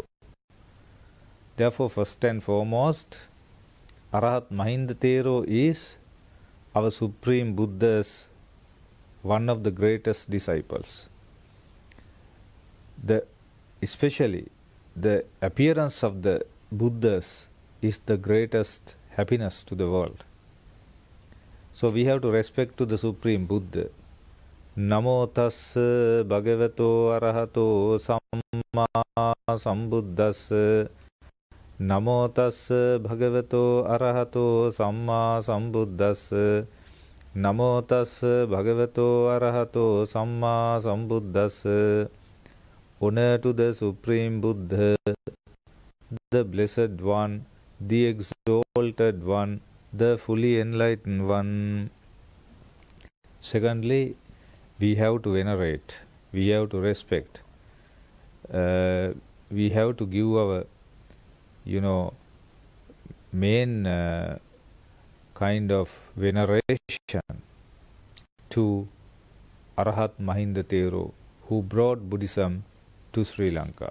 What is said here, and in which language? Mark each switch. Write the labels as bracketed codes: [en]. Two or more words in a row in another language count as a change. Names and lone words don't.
[en] Therefore, first and foremost, Arahat Mahinda Thero is our Supreme Buddha's one of the greatest disciples. Especially the appearance of the Buddhas is the greatest happiness to the world. So we have to respect to the Supreme Buddha. [pi] Namo tassa bhagavato arahato samma sambuddhassa. Namo tassa bhagavato arahato samma sambuddhassa. Namo tassa bhagavato arahato samma sambuddhassa. [en] Honor to the Supreme Buddha, the Blessed One, the Exalted One, the fully enlightened one. Secondly, we have to venerate, we have to respect, we have to give our main kind of veneration to Arahat Mahinda Thero, who brought Buddhism to Sri Lanka.